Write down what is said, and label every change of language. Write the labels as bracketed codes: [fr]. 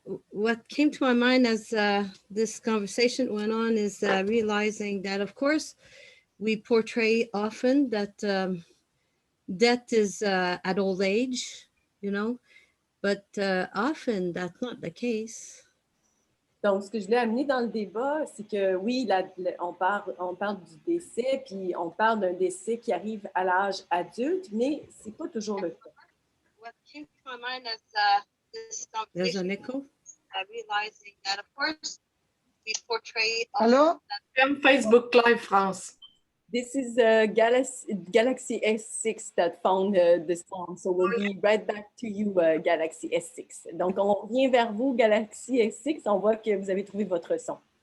[en] What came to my mind as this conversation went on is realizing that, of course, we portray often that death is at old age, you know, but often that's not the case. [fr] Donc, ce que je voulais amener dans le débat, c'est que oui, on parle du décès, puis on parle d'un décès qui arrive à l'âge adulte, mais ce n'est pas toujours le cas. [en] What came to my mind as this conversation, there's an echo. Realizing that, of course, we portray. Hello? Facebook Live France. This is Galaxy S6 that found the song, so we'll be right back to you, Galaxy S6. [fr] Donc, on revient vers vous, Galaxy S6. On voit que vous avez trouvé votre son.